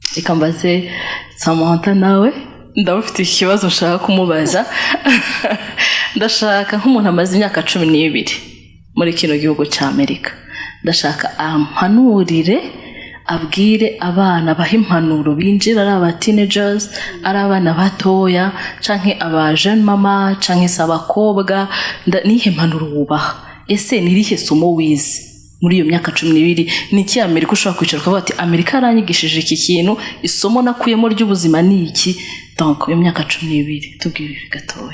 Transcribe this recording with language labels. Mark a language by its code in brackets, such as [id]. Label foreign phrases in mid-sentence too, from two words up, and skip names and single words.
[rn] Reka mbaze Samantha nawe ndabufite ikibazo nshaka kumubaza ndashaka nk'umuntu amaze imyaka 12 muri kino gihugu cya Amerika ndashaka ampanurire abwire abana baha impanuro binjira ari aba teenagers ari abana batoya canke aba jeune mama canke sabakobwa nihe impanuro wubaha ese nirihe somo wize muri iyo myaka 12 niki Amerika ushobora kwicara ukavuga ati Amerika yaranyigishije iki kintu isomo nakuyemo ry'ubuzima ni iki donc iyo myaka 12 tubwire gatoya.